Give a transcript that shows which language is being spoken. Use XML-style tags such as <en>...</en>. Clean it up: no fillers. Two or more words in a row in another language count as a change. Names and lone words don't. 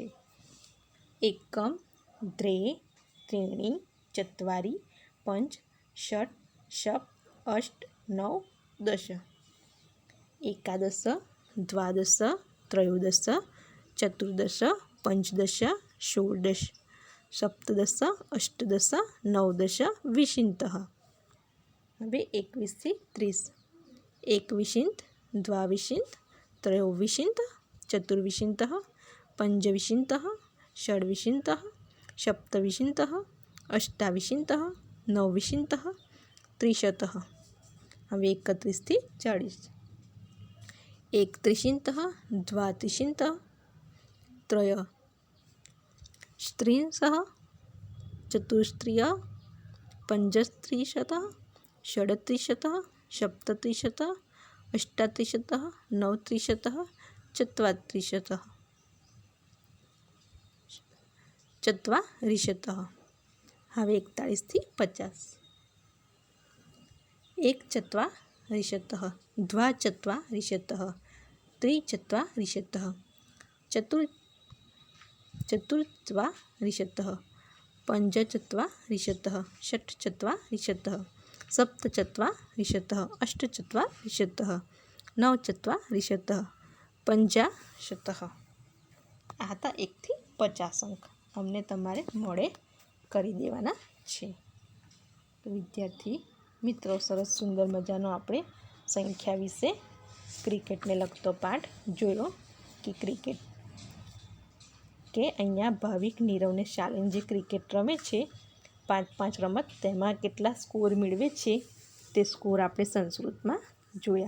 <sa>એકમ, દ્વે, ત્રીણિ, ચત્વારિ, પંચ, ષટ્, સપ્ત, અષ્ટ, નવ, દશ. એકાદશ, દ્વાદશ, ત્રયોદશ, ચતુર્દશ, પંચદશ, ષોડશ, સપ્તદશ, અષ્ટદશ, નવદશ, વિંશતિઃ.</sa> <gu>હવે 21 થી 30.</gu> <sa>एकविंशति, द्वाविंशति, त्रयोविंशति, चतुर्विंशतिः, पंचविंशतिः, षड्विंशतिः, सप्तविंशतिः, अष्टाविंशतिः, नवविंशतिः, त्रिशतः.</sa> <gu>હવે 31 થી 40.</gu> <sa>एकत्रिंशतः, द्वात्रिंशतः, त्रयस्त्रिंशः, चतुस्त्रिंशः, पंचत्रिंशतः, षड्त्रिंशतः, सप्तत्रिंशतः, अष्टात्रिंशतः, नवत्रिंशतः, चत्वारिंशतः.</sa> <gu>હવે 41 થી 50.</gu> <sa>एकचत्वारिंशतः, द्वाचत्वारिंशतः, त्रिचत्वारिंशतः, चतुर्चत्वारिंशतः, पंचचत्वारिंशतः, षट्चत्वारिंशतः, सप्तचत्वारिंशतः, अष्टचत्वारिंशतः, नवचत्वारिंशतः, पंचाशतः.</sa> <gu>આ હતા 1 થી 50 અંક. અમને તમારે મોડે કરી દેવાના છે. તો વિદ્યાર્થી મિત્રો, સરસ સુંદર મજાનો આપણે સંખ્યા વિશે ક્રિકેટને લગતો પાઠ જોયો કે ક્રિકેટ કે અહીંયા ભાવિક, નીરવ ને શાલિન જે ક્રિકેટ રમે છે 5-5 રમત, તેમાં કેટલા સ્કોર મેળવે છે તે સ્કોર આપણે સંસ્કૃતમાં જોયા.</gu>